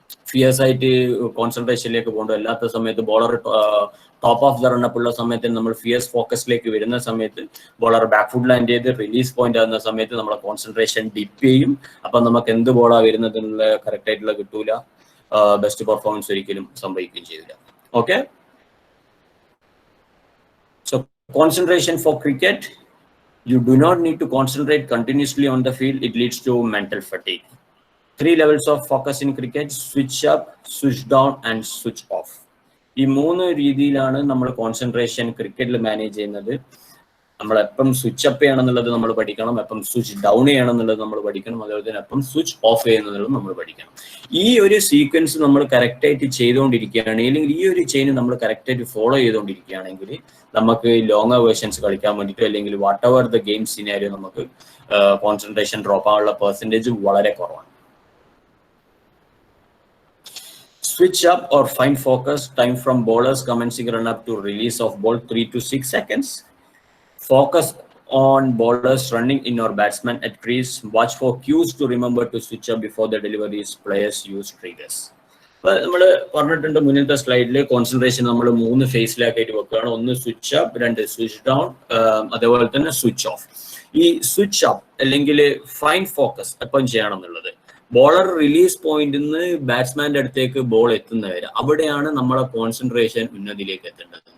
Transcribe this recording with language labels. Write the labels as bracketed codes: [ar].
[ml] Fears ആയിട്ട് കോൺസെൻട്രേഷനിലേക്ക് പോകേണ്ട, അല്ലാത്ത സമയത്ത് bowler top of the run up ഉള്ള സമയത്ത് നമ്മൾ ഫിയേഴ്സ് ഫോക്കസിലേക്ക് വരുന്ന സമയത്ത് ബോളർ ബാക്ക് ഫുഡ് ലാൻഡ് ചെയ്ത് റിലീസ് പോയിന്റ് ആകുന്ന സമയത്ത് നമ്മളെ കോൺസെൻട്രേഷൻ ഡിപ്പ് ചെയ്യും. അപ്പം നമുക്ക് എന്ത് ബോളാ വരുന്നതിനുള്ള കറക്റ്റ് ആയിട്ടുള്ള കിട്ടൂല, ബെസ്റ്റ് പെർഫോമൻസ് ഒരിക്കലും സംഭവിക്കുകയും ചെയ്തില്ല. [en] Okay, so concentration for cricket, you do not need to concentrate continuously on the field. It leads to mental fatigue. 3 levels of focus in cricket: switch up, switch down and switch off. [ml] ഈ 3 രീതിയിലാണ് നമ്മൾ concentration ക്രിക്കറ്റിൽ manage ചെയ്യുന്നത്. നമ്മൾ എപ്പം switch up ചെയ്യണം എന്നുള്ളത് നമ്മൾ പഠിക്കണം, എപ്പം സ്വിച്ച് ഡൗൺ ചെയ്യണം എന്നുള്ളത് നമ്മൾ പഠിക്കണം, അതുപോലെ തന്നെ എപ്പം സ്വിച്ച് ഓഫ് ചെയ്യുന്നത് നമ്മൾ പഠിക്കണം. ഈ ഒരു സീക്വൻസ് നമ്മൾ കറക്റ്റായിട്ട് ചെയ്തുകൊണ്ടിരിക്കുകയാണെങ്കിൽ, അല്ലെങ്കിൽ ഈ ഒരു ചെയിൻ നമ്മൾ കറക്റ്റായിട്ട് ഫോളോ ചെയ്തുകൊണ്ടിരിക്കുകയാണെങ്കിൽ നമുക്ക് ലോങ് വേർഷൻസ് കളിക്കാൻ വേണ്ടിയിട്ട്, അല്ലെങ്കിൽ [en] whatever the game scenario, [ml] നമുക്ക് കോൺസെൻട്രേഷൻ ഡ്രോപ്പ് ആവാനുള്ള പെർസെൻറ്റേജ് വളരെ കുറവാണ്. [en] Switch up or find focus, time from bowlers commencing run up to release of ball 3 to 6 seconds. Focus on bowlers running in or batsman at crease. Watch for cues to remember to switch up before the deliveries. Players use triggers. [ml] നമ്മൾ പറഞ്ഞിട്ടുണ്ട് മുന്നത്തെ സ്ലൈഡിൽ, concentration നമ്മൾ 3 ഫേസിലാക്കിയിട്ട് വെക്കുകയാണ്. ഒന്ന് switch up, 2 switch down, അതേപോലെ തന്നെ switch off. ഈ സ്വിച്ച് അപ്പ് അല്ലെങ്കിൽ ഫൈൻ ഫോക്കസ് എപ്പം ചെയ്യണം എന്നുള്ളത്, ബോളർ റിലീസ് പോയിന്റിൽ നിന്ന് ബാറ്റ്സ്മാന്റെ അടുത്തേക്ക് ബോൾ എത്തുന്നവരെ അവിടെയാണ് നമ്മളെ കോൺസെൻട്രേഷൻ ഉന്നതിയിലേക്ക് എത്തേണ്ടത്.